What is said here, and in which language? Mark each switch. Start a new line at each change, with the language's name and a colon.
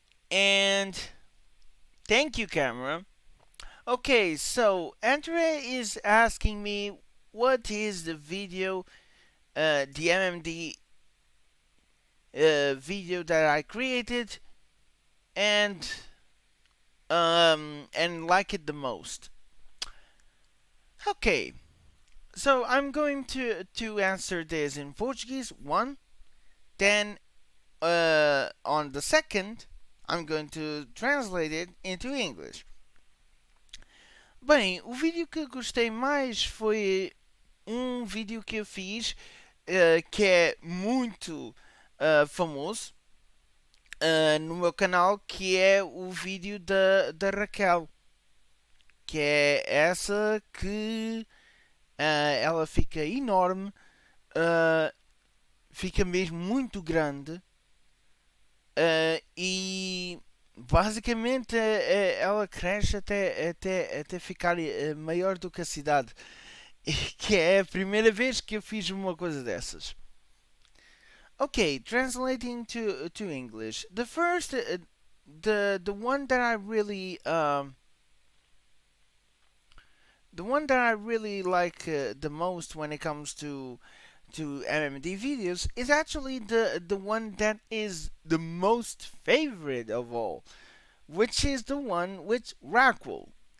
English: And thank you, camera. Okay, so Andre is asking me what is the video, the MMD video that I created and like it the most. Okay, so I'm going to answer this in Portuguese one, then on the second I'm going to translate it into English.
Portuguese: Bem, o vídeo que gostei mais foi um vídeo que eu fiz que é muito famoso no meu canal, que é o vídeo da Raquel, que é essa que ela fica enorme, uh, fica mesmo muito grande e basicamente ela cresce até ficar maior do que a cidade. Que é a primeira vez que eu fiz uma coisa dessas.
English: Okay, translating to English. The first, the one that I really the one that I really like the most when it comes to MMD videos is actually the one that is the most favorite of all, which is the one with Rockwell.